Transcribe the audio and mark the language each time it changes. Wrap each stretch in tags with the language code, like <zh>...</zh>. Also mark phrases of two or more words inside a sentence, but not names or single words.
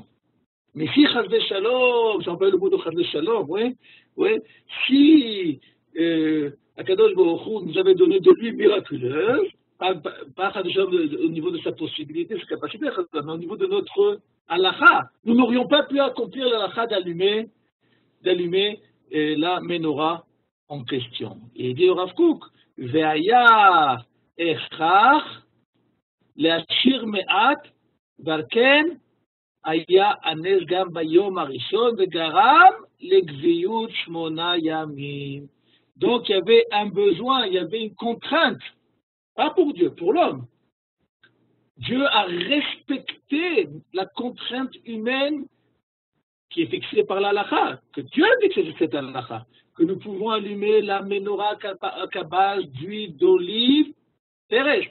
<fr>Mais si</fr> <he>חס ושלום,</he> <fr>j'emploie le mot de</fr> <he>חס ושלום,</he> <fr>si</fr> <he>הקדוש ברוך הוא</he> <fr>nous avait donné de l'huile miraculeuse, pas au niveau de sa possibilité, sa capacité, mais au niveau de notre halakha, nous n'aurions pas pu accomplir l'halakha d'allumer la menorah en question. Et il dit au Rav Kook,</fr> <he>והיה אפשר להשאיר מעט ובכן היה הנס גם ביום הראשון וגרם לגביות שמונה ימים.</he> <fr>Donc il y avait un besoin, il y avait une contrainte, pas pour Dieu, pour l'homme. Dieu a respecté la contrainte humaine qui est fixée par l'halakha, que Dieu a fixé cette halakha, que nous pouvons allumer la menorah à base d'huile d'olive terrestre.</fr>